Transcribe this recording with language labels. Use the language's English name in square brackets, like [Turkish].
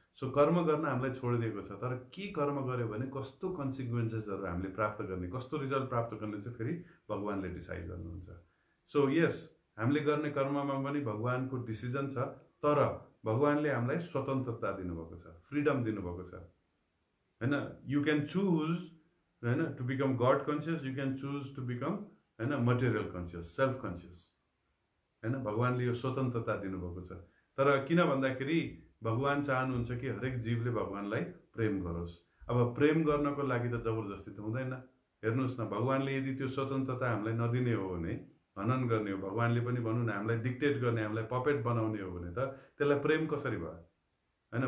[Nepali] So कर्म गर्न हामीलाई छोडिदिएको छ, तर के कर्म गर्यो भने कस्तो कन्सिक्वेन्सेसहरू हामीले प्राप्त गर्ने, कस्तो रिजल्ट प्राप्त गर्ने चाहिँ फेरि भगवानले डिसाइड गर्नुहुन्छ। सो यस, हामीले गर्ने कर्ममा पनि भगवानको डिसिजन छ, तर भगवानले हामीलाई स्वतन्त्रता दिनुभएको छ, फ्रिडम दिनुभएको छ हैन। [English] You can choose हैन to become god conscious, you can choose to become हैन material conscious, self conscious हैन। [Nepali] भगवानले यो स्वतन्त्रता दिनुभएको छ। तर किन भन्दाखेरि भगवान चाहनुहुन्छ कि हरेक जीवले भगवानलाई प्रेम गरोस्। अब प्रेम गर्नको लागि त जबरजस्ती त हुँदैन। हेर्नुहोस् न, भगवानले यदि त्यो स्वतन्त्रता हामीलाई नदिने हो भने, हनन गर्ने हो, भगवानले पनि भनौँ न हामीलाई डिक्टेट गर्ने, हामीलाई पपेट बनाउने हो भने त त्यसलाई प्रेम कसरी भयो हैन।